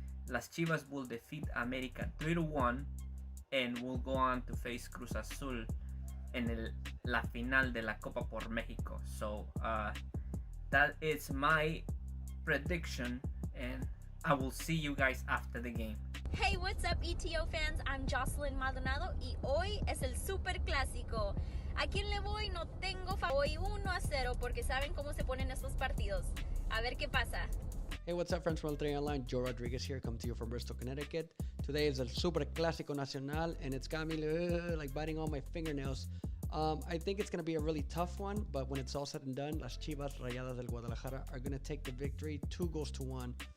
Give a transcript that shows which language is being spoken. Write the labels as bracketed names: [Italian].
[English] Las Chivas will defeat America 3-1 and will go on to face Cruz Azul [Spanish] en la final de la Copa por México. [English] So that is my prediction, and I will see you guys after the game. Hey, what's up ETO fans? I'm [Spanish] Jocelyn Maldonado y hoy es el Super Clásico. ¿A quién le voy? No tengo voy 1-0 porque saben cómo se ponen estos partidos. A ver qué pasa. [English] Hey, what's up, friends from El Tri Online? Joe Rodriguez here, come to you from Bristol, Connecticut. Today is el Super Clasico Nacional, and it's got me like biting all my fingernails. I think it's going to be a really tough one, but when it's all said and done, las Chivas Rayadas del Guadalajara are going to take the victory 2-1.